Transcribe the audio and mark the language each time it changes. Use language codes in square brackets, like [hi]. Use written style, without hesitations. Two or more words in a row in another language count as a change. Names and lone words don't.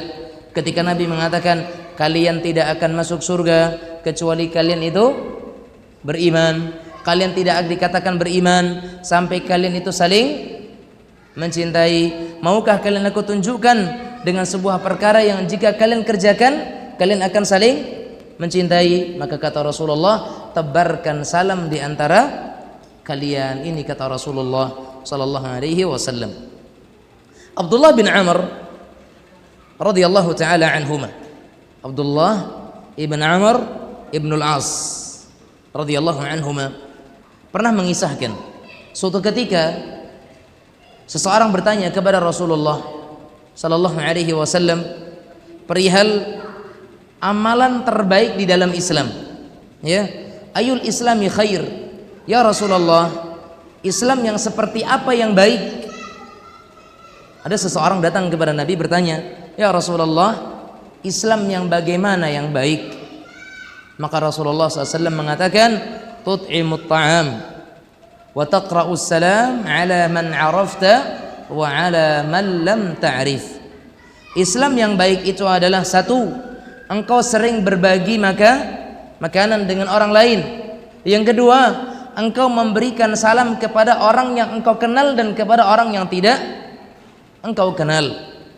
[id] Ketika Nabi mengatakan kalian tidak akan masuk surga kecuali kalian itu beriman, kalian tidak dikatakan beriman sampai kalian itu saling mencintai. Maukah kalian aku tunjukkan dengan sebuah perkara yang jika kalian kerjakan kalian akan saling mencintai? Maka kata Rasulullah, tebarkan salam di antara kalian. Ini kata Rasulullah [ar] صلى الله عليه وسلم. [id] Abdullah bin Amr [ar] رضي الله تعالى عنهما, [id] Abdullah ibn Amr ibn al-As [ar] رضي الله عنهما [id] pernah mengisahkan suatu ketika seseorang bertanya kepada Rasulullah [ar] صلى الله عليه وسلم [id] perihal amalan terbaik di dalam Islam, ya. [ar] أي الإسلام خير يا رسول الله, [id] Islam yang seperti apa yang baik? Ada seseorang datang kepada Nabi bertanya, ya Rasulullah, Islam yang bagaimana yang baik? Maka Rasulullah SAW mengatakan, [ar] تطعم الطعام وتقرأ السلام على من عرفت وعلى من لم تعرف. [id] Islam yang baik itu adalah satu, engkau sering berbagi makanan dengan orang lain. Yang kedua, engkau memberikan salam kepada orang yang engkau kenal dan kepada orang yang tidak engkau kenal.